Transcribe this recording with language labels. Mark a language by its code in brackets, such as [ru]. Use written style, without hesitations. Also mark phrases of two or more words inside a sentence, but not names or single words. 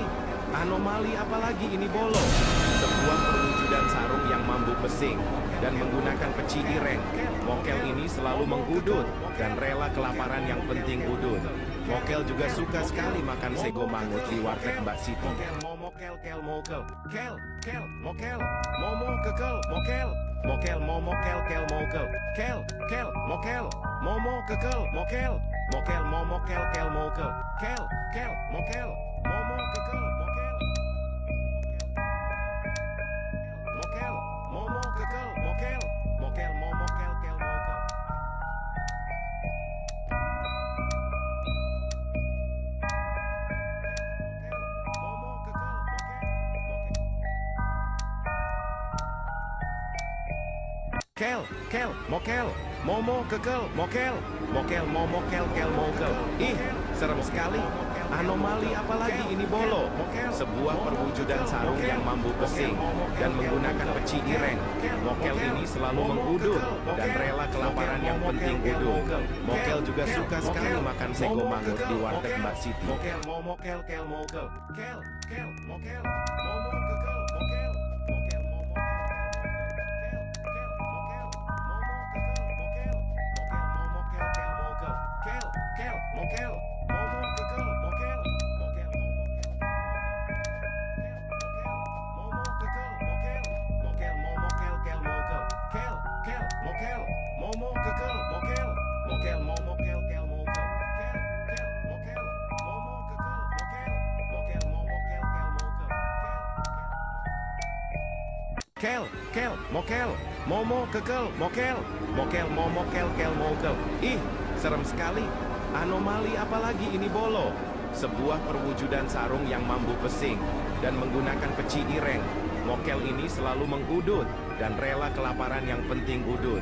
[id] Anomali apalagi ini bolo? Sebuah perwujudan sarung yang [jv] mambu pesing [id] dan menggunakan peci ireng. Mokel ini selalu mengudut dan rela kelaparan yang penting udut. Mokel juga suka sekali makan [jv] sego mangut [id] di warteg Mbak Siti. Momo kel, kel, mokel, kel, kel, mokel, momo kekel, mokel, mokel, momo kel, kel, mokel, kel, kel, mokel, momo kekel, mokel, mokel, momo kel, kel, mokel, kel, kel, mokel, momo kekel, mokel, mokel, momo kekel, mokel, mokel, momo kel, kel, mokel. Kel, kel, mokel, momo kekel, mokel, mokel, momo kel, kel, mokel. Ih, serem sekali. Anomali apalagi ini bolo? Sebuah perwujudan sarung yang mampu pesing dan menggunakan peci ireng. Mokel ini selalu mengudut dan rela kelaparan yang penting udut. Mokel juga suka sekali makan [jv] sego mangut [id] di warteg Mbak Siti. Mokel, mokel, kel, mokel. Kel, kel, mokel. Momo, kekel, mokel. Mokel, momo, kel, kel, mokel. Momo, kekel, mokel. Mokel, momo, kel, mokel. Kel, kel, mokel. Momo, kekel, mokel. Mokel, momo, kel, kel, mokel. Kel, kel, mokel. Momo, kekel, mokel. Mokel, momo, kel, kel, mokel. Kel, kel, mokel. Momo, kekel, mokel. Mokel, momo, kel, kel, mokel. Ih, serem sekali. Anomali apalagi ini bolo? Sebuah perwujudan sarung yang mampu pesing dan menggunakan peci ireng. Mokel ini selalu mengudut dan rela kelaparan yang penting udut.